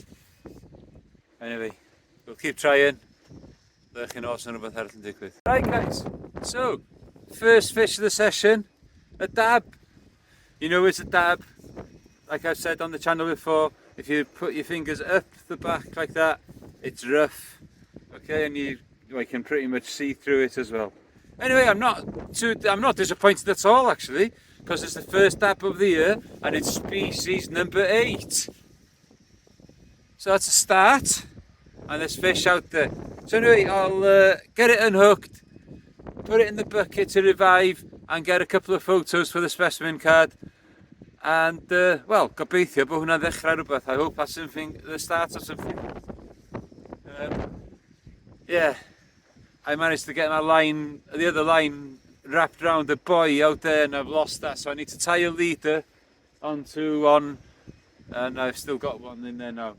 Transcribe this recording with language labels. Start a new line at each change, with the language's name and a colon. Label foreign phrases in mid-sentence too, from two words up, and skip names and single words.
English: Anyway, we'll keep trying.
Welsh: Ddech chi'n os yn rhywbeth arall yn digwydd.
English: Right guys, so first fish of the session, a dab. You know it's a dab. Like I've said on the channel before, if you put your fingers up the back like that, it's rough. Okay, and you can pretty much see through it as well. Anyway, I'm not disappointed at all actually, because it's the first dab of the year and it's species number 8. So that's a start, and there's fish out there. So anyway, I'll get it unhooked, put it in the bucket to revive, and get a couple of photos for the specimen card. And well,
Welsh: gobeithio bod hwnna'n ddechrau rhywbeth.
English: I hope that's something, the start of something. Yeah, I managed to get my line, the other line, wrapped around a buoy out there, and I've lost that. So I need to tie a leader onto one, and I've still got one in there now.